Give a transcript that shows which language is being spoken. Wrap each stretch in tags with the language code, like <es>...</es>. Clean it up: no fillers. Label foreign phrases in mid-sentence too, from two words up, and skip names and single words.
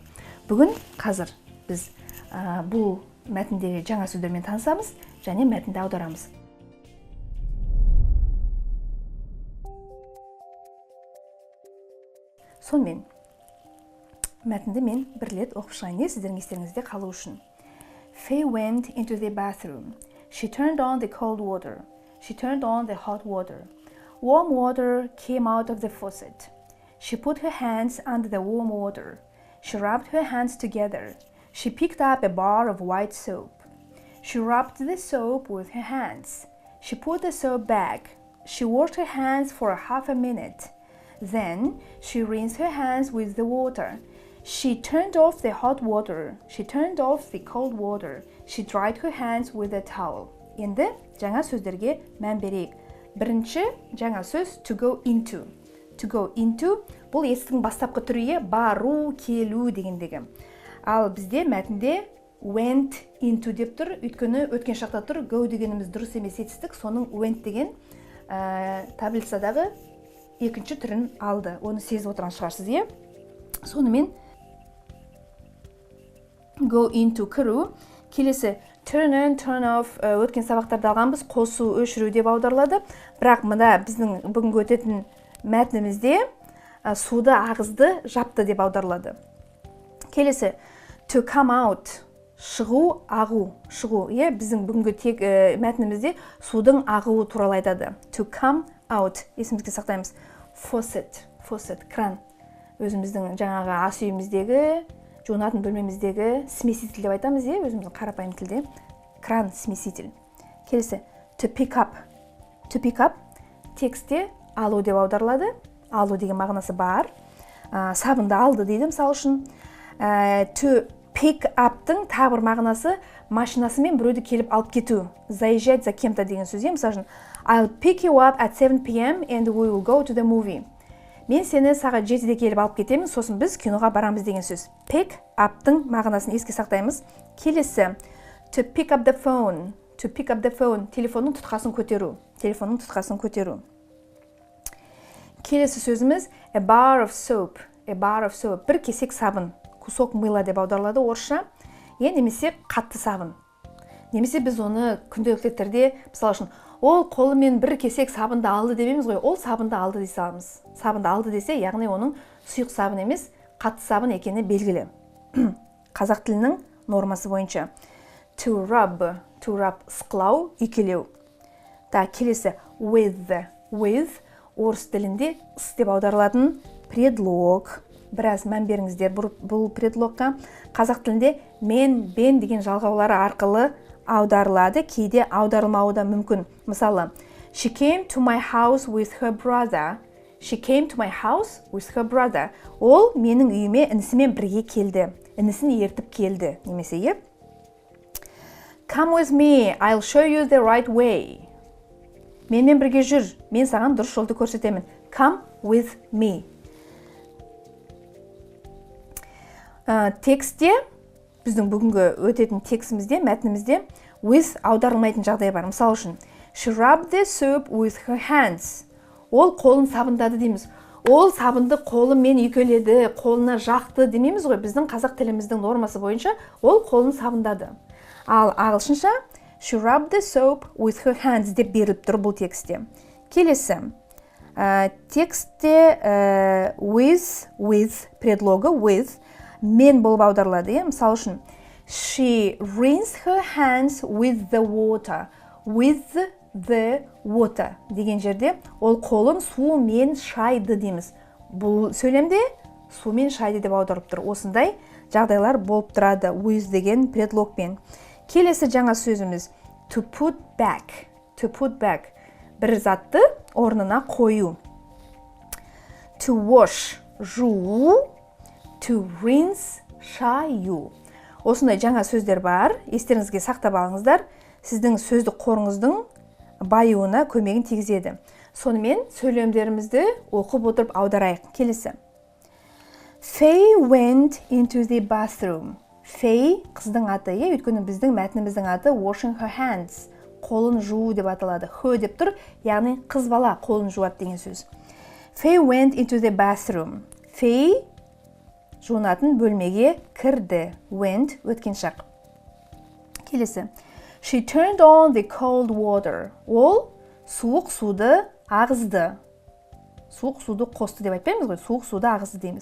<kk>Бүгін қазір біз бұл мәтіндегі жаңа сөздермен танысамыз және мәтінді аударамыз. Сонымен мәтінді мен бір рет оқып шығайын, сіздердің естеріңізде қалу үшін.</kk> <en>Faye went into the bathroom. She turned on the cold water. She turned on the hot water. Warm water came out of the faucet. She put her hands under the warm water. She rubbed her hands together. She picked up a bar of white soap. She rubbed the soap with her hands. She put the soap back. She washed her hands for half a minute. Then she rinsed her hands with the water. She turned off the hot water. She turned off the cold water. She dried her hands with a towel.</en> <kk>Енді жаңа сөздерге мән берейік. Бірінші жаңа сөз</kk> <en>to go into. To go into</en> <kk>бұл естің бастапқы түрі бару, келу дегендегі. Ал бізде мәтінде</kk> <en>went into</en> <kk>деп тұр, өйткені өткен шақта тұр, go дегеніміз дұрыс емес етістік, соның went деген таблицадағы екінші түрін алды. Оны сезіп отырған шығарсыз, е? Сонымен</kk> <en>go into</en> <kk>кіру, келесі</kk> <en>turn on, turn off</en> <kk>өткен сабақтарда алғанбыз, қосу, өшіру деп аударылады. Бірақ мұнда біздің бүгінгі өтетін мәтінімізде суды ағызды, жапты деп аударылады. Келесі</kk> <en>to come out,</en> <kk>шығу, ағу, шығу. Біздің бүгінгі тек мәтінімізде судың ағуы туралы айтады.</kk> <en>To come out,</en> <kk>есімізге сақтаймыз. Faucet, кран. Өзіміздің жаңағы ас үйіміздегі, жуынатын бөлмеміздегі смеситель деп айтамыз, өзіміздің қарапайым тілде. Кран, смеситель. Келесі</kk> <en>to pick up. To pick up</en> <kk>текстте алу деп аударылады. Алу деген мағынасы бар. Сабынды алды дейді, мысалы үшін.</kk> <en>To pick up-</en> <kk>тың тағы бір мағынасы машинасымен біреуді келіп алып кету.</kk> <ru>Заезжать за кем-то</ru> <kk>деген сөз. Мысалы үшін</kk> <en>I'll pick you up at 7 p.m. and we will go to the movie.</en> <kk>Мен сені сағат 7-де келіп алып кетемін, сосын біз киноға барамыз деген сөз.</kk> <en>Pick up-</en> <kk>тың мағынасын еске сақтаймыз. Келесі</kk> <en>to pick up the phone. To pick up the phone.</en> <kk>Телефонның тұтқасын көтеру. Телефонның тұтқасын көтеру. Келесі сөзіміз</kk> <en>a bar of soap. A bar of soap.</en> <kk>Бір кесек сабын.</kk> <ru>Кусок мыла</ru> <kk>деп аударылады орысша. Немесе қатты сабын. Немесе біз оны күнделікті түрде, мысалы үшін, ол қолымен бір кесек сабынды алды демейміз ғой, ол сабынды алды дей саламыз. Сабынды алды десе, яғни оның сұйық сабын емес, қатты сабын екені белгілі. Қазақ тілінің нормасы бойынша.</kk> <en>To rub,</en> <kk>ысқылау, үйкелеу. Келесі with орыс тілінде ыс деп аударылатын предлог. Біраз мән беріңіздер бұл предлогқа. Қазақ тілінде мен, бен деген жалғаулары арқылы аударылады, кейде аударылмауы да мүмкін. Мысалы,</kk> <en>she came to my house with her brother. She came to my house with her brother.</en> <kk>Ол менің үйіме інісімен бірге келді. Інісін ертіп келді. Немесе,</kk> <en>Come with me, I'll show you the right way.</en> <kk>Менімен бірге жүр, мен саған дұрыс жолды көрсетемін.</kk> <en>Come with me.</en> <kk>Текстте, біздің бүгінгі өтетін текстімізде, мәтінімізде with аударылмайтын жағдай бар. Мысалы үшін,</kk> <en>she rubbed the soap with her hands.</en> <kk>Ол қолын сабындады дейміз. Ол сабынды қолымен үйкеледі, қолына жақты демейміз ғой. Біздің қазақ тіліміздің нормасы бойынша ол қолын сабындады. Ал ағылшынша</kk> <en>she rubbed the soap with her hands</en> <kk>деп беріліп тұр бұл текстте. Келесі, текстте with предлогы with мен болып аударылады. Мысалы үшін,</kk> <en>she rinsed her hands with the water. With the water</en> <kk>деген жерде ол қолын сумен шайды дейміз. Бұл сөйлемде сумен шайды деп аударып тұр. Осындай жағдайлар болып тұрады with деген предлогпен. Келесі жаңа сөзіміз</kk> <en>to put back. To put back.</en> <kk>Бір затты орнына қою.</kk> <en>To wash. Жуу. To rinse,</en> <kk>шаю. Осындай жаңа сөздер бар. Естеріңізге сақтап алыңыздар. сіздің сөздік қорыңыздың байуына көмегін тигізеді. Сонымен сөйлемдерімізді оқып отырып аударайық. Келесі.</kk> <en>Faye went into the bathroom.</en> <kk>Faye қыздың аты, өйткені біздің мәтініміздің аты</kk> <en>washing her hands.</en> <kk>Қолын жуу деп аталады. Her деп тұр, яғни қыз бала қолын жуады деген сөз.</kk> <en>Faye went into the bathroom.</en> <kk>Faye жуынатын бөлмеге кірді. Went өткен шақ. Келесі.</kk> <en>She turned on the cold water.</en> <kk>Ол суық суды ағызды. Суық суды қосты деп айтпаймыз ғой, суық суды ағызды дейміз.</kk>